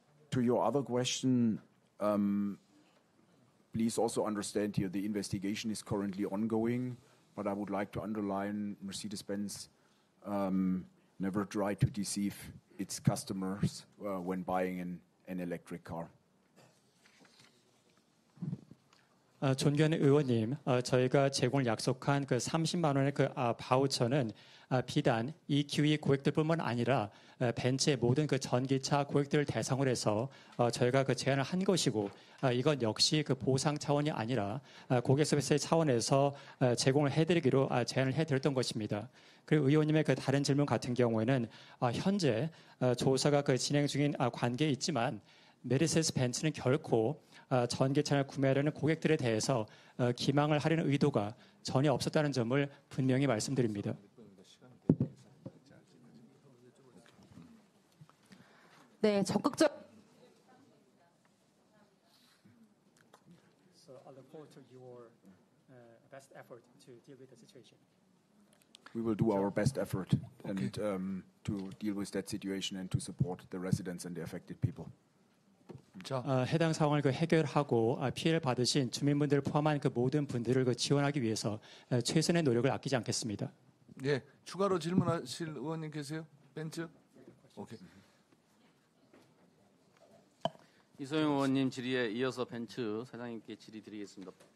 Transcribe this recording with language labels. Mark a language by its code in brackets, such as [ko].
[en] To your other question, please also understand here the investigation is currently ongoing, but I would like to underline Mercedes-Benz never tried to deceive its customers when buying an electric car. [ko] 존경하는 의원님, 저희가 제공을 약속한 그 30만 원의 그 바우처는 비단 EQE 고객들뿐만 아니라 벤츠의 모든 그 전기차 고객들을 대상으로 해서 저희가 그 제안을 한 것이고, 이건 역시 그 보상 차원이 아니라 고객 서비스 차원에서 제공을 해드리기로 제안을 해드렸던 것입니다. 그리고 의원님의 그 다른 질문 같은 경우에는 현재 조사가 그 진행 중인 관계에 있지만 메르세데스 벤츠는 결코 전기차를 구매하려는 고객들에 대해서 기망을 하려는 의도가 전혀 없었다는 점을 분명히 말씀드립니다. 네, 적극적. [en] So I look forward to your best effort to deal with the situation. We will do our best effort and to deal with that situation and to support the residents and the affected people. [ko] 해당 상황을 그 해결하고 피해를 받으신 주민분들을 포함한 그 모든 분들을 그 지원하기 위해서 최선의 노력을 아끼지 않겠습니다. 예, 추가로 질문하실 의원님 계세요? 벤츠? 오케이. 이소영 의원님 질의에 이어서 벤츠 사장님께 질의 드리겠습니다.